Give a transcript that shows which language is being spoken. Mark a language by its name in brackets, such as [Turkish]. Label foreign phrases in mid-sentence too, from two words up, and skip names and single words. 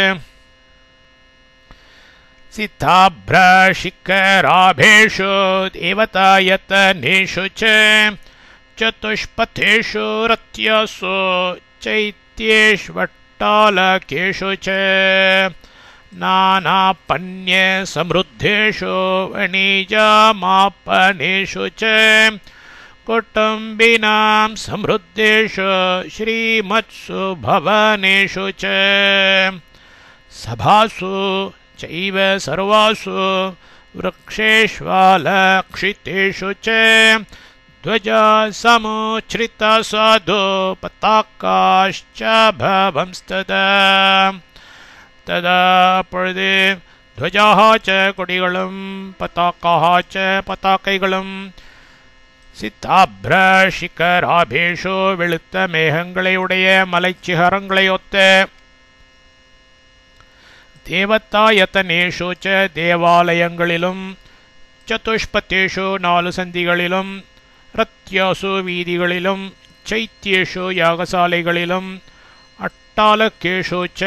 [Sanskrit] सिताभ्रशिखराभेषु देवतायतनेषु चतुष्पथेषु रथ्यासु चैत्येष्वट्टालकेषु नानापण्य समृद्धेषु वणिजामापणेषु कुटुम्बिनाम् समृद्धेषु श्रीमत्सु भवनेषु சபாசு चैव सर्वासु वृक्षेष्वालक्षितेषु च ध्वजा समुच्छ्रिता साधु पताकाश्च भवंस्तदा तदा அப்பொழுது ध्वजाः च கொடிகளும் பதாக்காः च பதாக்கைகளும் [Tamil] சித்தாப்ரஷிகராபேஷு வெளுத்த மேகங்களையுடைய மலைச்சிகரங்களையொத்த [Sanskrit] देवतायतनेषु च [Tamil] தேவாலயங்களிலும் சதுஷ்பதேஷு 4 சந்திகளிலும் ரத்யாசு வீதிகளிலும் சைத்யேஷு யாகசாலைகளிலும் [Sanskrit] अट्टालकेषु च